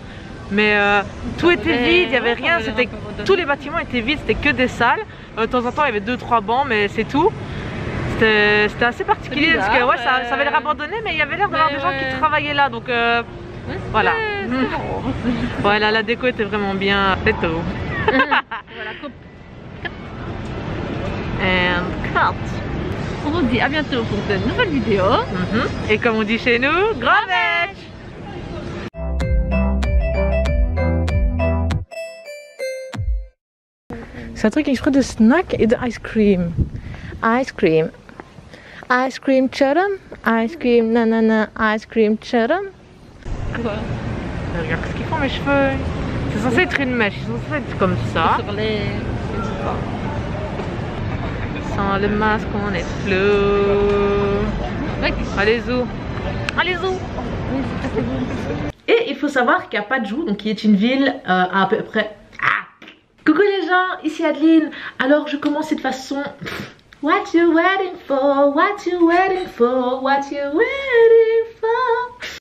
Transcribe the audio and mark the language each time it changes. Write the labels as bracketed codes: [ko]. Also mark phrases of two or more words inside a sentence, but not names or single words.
[fr] Mais tout était vide, il n'y avait rien, tous les bâtiments étaient vides, c'était que des salles. De temps en temps, il y avait 2-3 bancs, mais c'est tout. C'était assez particulier parce que ouais, ça avait l'air abandonné, mais il y avait l'air d'avoir des gens qui travaillaient là. Donc voilà. Voilà, la déco était vraiment bien. C'est tout. Voilà, coupe. [en] And cut. [fr] On vous dit à bientôt pour de nouvelles vidéos. Et comme on dit chez nous, grand match. C'est un truc exprès de snack et de [en] ice cream. Ice cream. Ice cream churrum. Ice cream nanana. Ice cream churrum. [fr] Quoi? Regarde ce qu'ils font mes cheveux. C'est censé être une mèche, c'est censé être comme ça. Sur les... Je sais pas. Sans le masque, on est flou. Ouais. Allez zou. Allez zou. Et il faut savoir qu'il n'y a pas de Joux, donc qui est une ville à peu près... Coucou les gens, ici Adeline. Alors je commence cette façon. [en] What you waiting for? What you waiting for? What you waiting for?